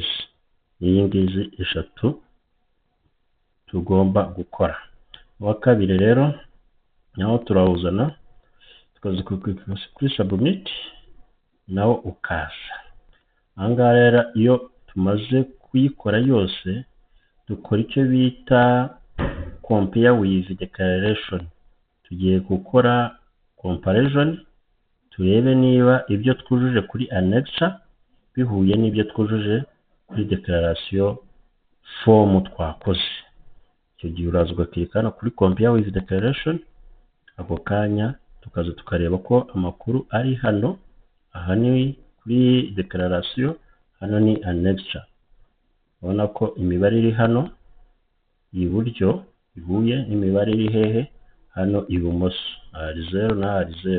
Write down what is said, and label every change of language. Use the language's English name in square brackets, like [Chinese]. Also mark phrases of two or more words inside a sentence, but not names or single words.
[Kinyarwanda] Iyi ngizi eshatu tugomba gukora. Wa kabiri rero naho turawuzana tukaza kuri submit, nawo ukaza. Ahangaha rero iyo tumaze kuyikora yose dukora icyo bita [English] compare with declaration. [Kinyarwanda] Tugiye gukora comparison, turebe niba ibyo twujuje kuri Annexa bihuye n'ibyo twujuje kuri [English] declaration form [Kinyarwanda] twakoze. Icyo gihe uraza ugakirika hano kuri [English] compare with declaration, [Kinyarwanda] ako kanya tukaza tukareba ko amakuru ari hano. Aha ni kuri declaration, hano ni Annexa. Ubona ko imibare iri hano iburyo ihuye n'imibare iri hehe hano ibumoso, hari 0 na hari 0.